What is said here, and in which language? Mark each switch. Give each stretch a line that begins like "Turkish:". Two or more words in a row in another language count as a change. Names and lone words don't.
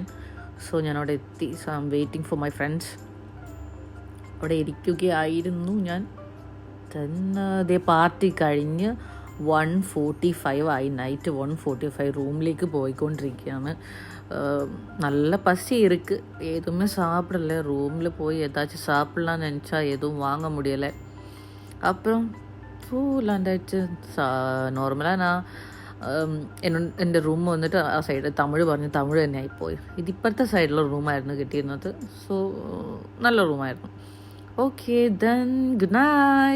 Malayalam: സോ ഞാനവിടെ എത്തി.
English: so I am waiting for my friends.
Malayalam: അവിടെ ഇരിക്കുകയായിരുന്നു ഞാൻ. അതേ പാർട്ടി കഴിഞ്ഞ് 1:45 ആയി. നൈറ്റ് 1:45 റൂമിലേക്ക് പോയിക്കൊണ്ടിരിക്കുകയാണ്.
Tamil: நல்ல பசி இருக்கு, எதுவுமே சாப்பிடல. ரூமில் போய் ஏதாச்சும் சாப்பிட்லான்னு நினச்சா எதுவும் வாங்க முடியலை.
Malayalam: அப்புறம் ലാൻഡായിട്ട് നോർമലാണ്. എൻ്റെ റൂം വന്നിട്ട് ആ സൈഡ് തമിഴ് പറഞ്ഞ് തമിഴ് തന്നെ ആയിപ്പോയി. ഇതിപ്പോഴത്തെ സൈഡിലുള്ള റൂമായിരുന്നു കിട്ടിയിരുന്നത്. സോ നല്ല റൂമായിരുന്നു.
English: okay, then good night.